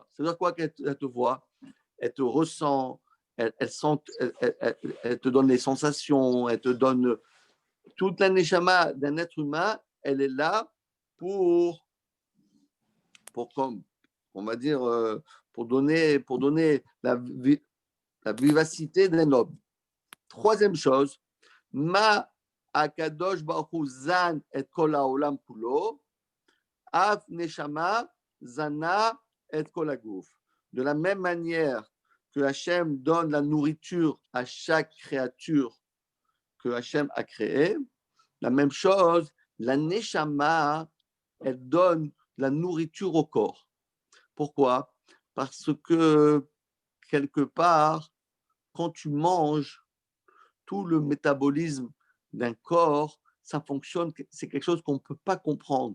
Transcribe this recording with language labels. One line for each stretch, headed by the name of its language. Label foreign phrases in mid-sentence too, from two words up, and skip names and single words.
French: Ça veut dire quoi qu'elle te voit? Elle te ressent, elle te donne les sensations, elle te donne toute la neshama d'un être humain, elle est là pour comme, on va dire, pour donner la vivacité d'un homme.
Hebrew: Troisième chose, מה הקדוש ברוך הוא זן את כל העולם כולו, אף נשמה זנה את כל הגוף.
French: De la même manière que Hachem donne la nourriture à chaque créature que Hachem a créée, la même chose, la Neshama, elle donne la nourriture au corps. Pourquoi? Parce que quelque part, quand tu manges, tout le métabolisme d'un corps, ça fonctionne, c'est quelque chose qu'on ne peut pas comprendre.